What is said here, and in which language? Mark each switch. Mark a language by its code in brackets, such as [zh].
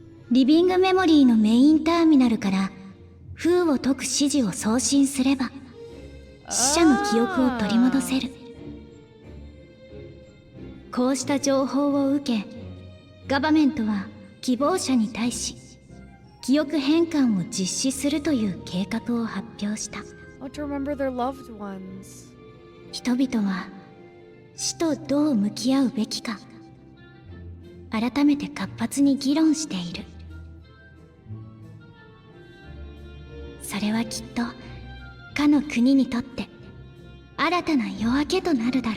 [ja] リビングメモリーのメインターミナルから封を解く指示を送信すれば死者の記憶を取り戻せる。こうした情報を受け、ガバメントは希望者に対し記憶変換を実施するという計画を発表した。 [en] Oh, to remember their loved ones. [ja] 人々は死とどう向き合うべきか、改めて活発に議論している。それはきっとかの国にとって新たな夜明けとなるだろう。